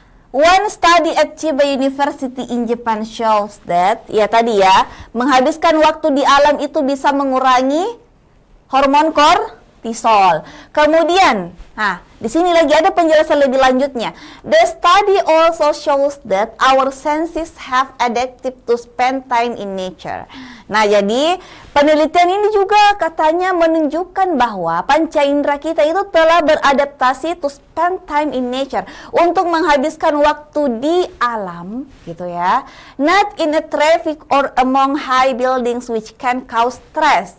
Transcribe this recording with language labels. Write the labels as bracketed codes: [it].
[en] One study at Chiba University in Japan shows that, [id] ya tadi ya, menghabiskan waktu di alam itu bisa mengurangi hormon kortisol. Kemudian, di sini lagi ada penjelasan lebih lanjutnya. [en] The study also shows that our senses have adapted to spend time in nature. [id] Nah, jadi penelitian ini juga katanya menunjukkan bahwa panca indera kita itu telah beradaptasi [en] to spend time in nature, [id] untuk menghabiskan waktu di alam, gitu ya. [en] Not in a traffic or among high buildings which can cause stress.